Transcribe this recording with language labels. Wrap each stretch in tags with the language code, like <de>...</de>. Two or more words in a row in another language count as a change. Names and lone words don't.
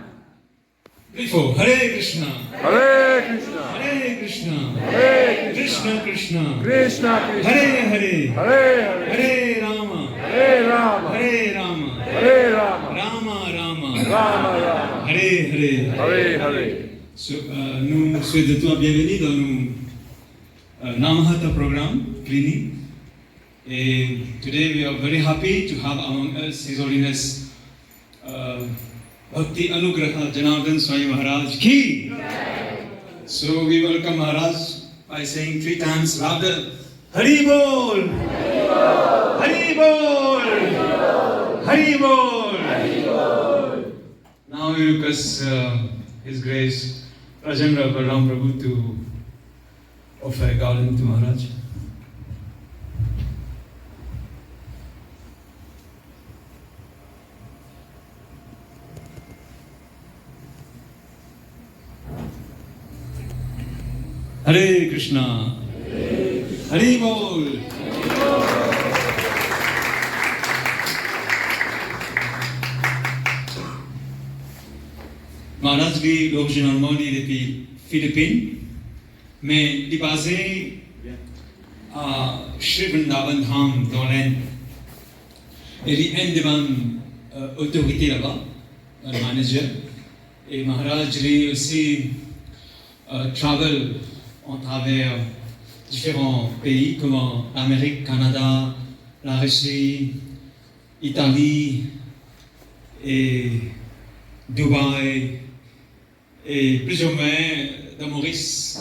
<en>Before</en> <sa>Hare Krishna. Hare Krishna. Hare Krishna. Hare Krishna Krishna. Krishna Krishna. Hare Hare. Hare Hare. Hare Rama. Hare Rama. Hare Rama. Hare Rama. Rama Rama. Rama Rama. Hare Hare. Hare Hare.</sa> <fr>Nous souhaitons la bienvenue dans nos Namahatta programme, Cluny.</fr> <en>And today we are very happy to have among us His Holiness Bhakti Anugraha Janardana Swami Maharaj ki. So we welcome Maharaj by saying 3 times louder,</en> <sa>Hari Bol! Hari Bol! Hari Bol!</sa> <en>Now we request His Grace Rajendra Balaram Prabhu to offer a garland to Maharaj.</en> <sa>Hare Krishna. Hari Bol.</sa> <fr>Maharaj vit originalement depuis Philippines, mais il est basé à Sri Vrindavan Dham dans l'Inde. Il est un des autorités là-bas, un manager. Et Maharaj lui aussi travel en travers différents pays comme l'Amérique, Canada, la Russie, Italie et Dubaï et plus ou moins dans Maurice.</fr>